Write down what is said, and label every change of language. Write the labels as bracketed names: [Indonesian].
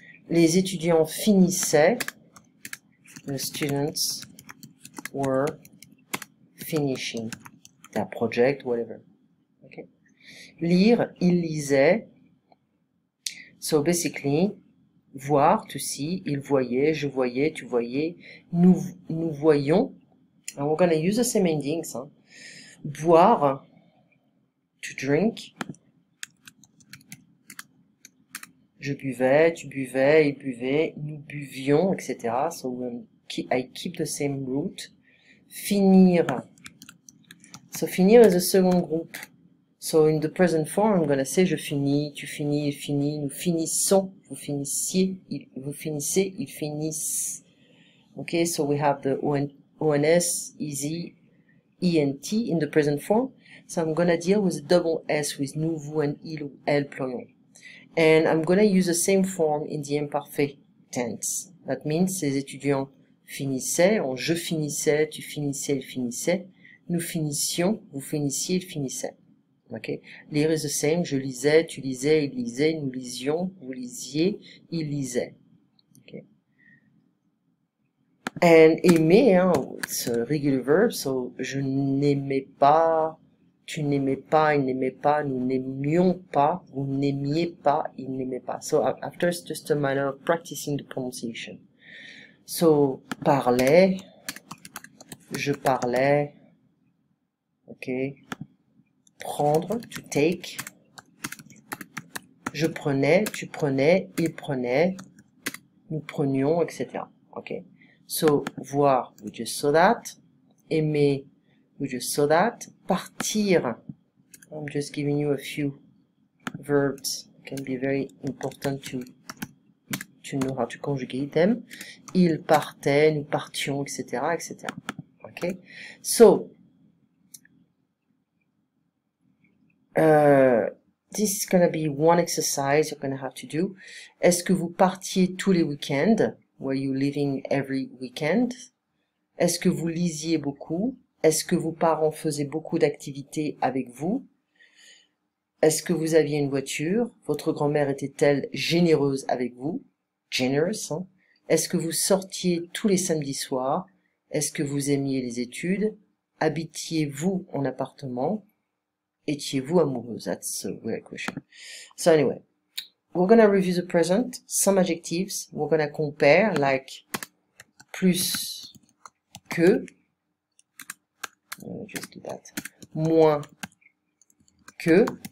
[French] Les étudiants finissaient. [English] The students were finishing their project, whatever. [French] Okay. Lire, il lisait. [English] So basically, [French] voir, [English] to see, [French] il voyait, je voyais, tu voyais, nous voyons. [English] And we're going to use the same endings. Boire, to drink. [French] Je buvais, tu buvais, il buvait, nous buvions, etc. [English] So I keep the same root. Finir. So finir is a second group. So in the present form, I'm going to say [French] je finis, tu finis, il finit, nous finissons, vous finissiez, vous finissez, ils finissent. [English] Okay, so we have the ONS, easy, ENT in the present form. So I'm going to deal with the double S with nous, vous, and il ou elle pronoun. And I'm going to use the same form in the imparfait tense. That means [French] ces étudiants finissaient, en je finissais, tu finissais, il finissait, nous finissions, vous finissiez, il finissait. Okay. Lire [English] is the same, [French] je lisais, tu lisais, il lisait, nous lisions, vous lisiez, il lisait. Okay. [English] And aimer, it's a regular verb, so [French] je n'aimais pas, tu n'aimais pas, il n'aimait pas, nous n'aimions pas, vous n'aimiez pas, il n'aimait pas. [English] So after it's just a matter of practicing the pronunciation. [French] So, parlais, je parlais, okay. [English] Prendre, to take. [French] Je prenais, tu prenais, il prenait, nous prenions, etc. [English] Okay. So, voir, we just saw that. Aimer, we just saw that. Partir, I'm just giving you a few verbs. It can be very important to know how to conjugate them. [French] Il partait, nous partions, etc., etc. [English] Okay. So, this is going to be one exercise you're going to have to do. [French] Est-ce que vous partiez tous les week-ends? [English] Were you living every weekend? [French] Est-ce que vous lisiez beaucoup? Est-ce que vos parents faisaient beaucoup d'activités avec vous? Est-ce que vous aviez une voiture? Votre grand-mère était-elle généreuse avec vous? Generous, hein? Est-ce que vous sortiez tous les samedis soirs? Est-ce que vous aimiez les études? Habitiez-vous en appartement? Étiez-vous amoureuse? [English] That's a weird question. So anyway, we're gonna review the present, some adjectives. We're gonna compare, like, plus que. Let me just do that. [French] Moins que.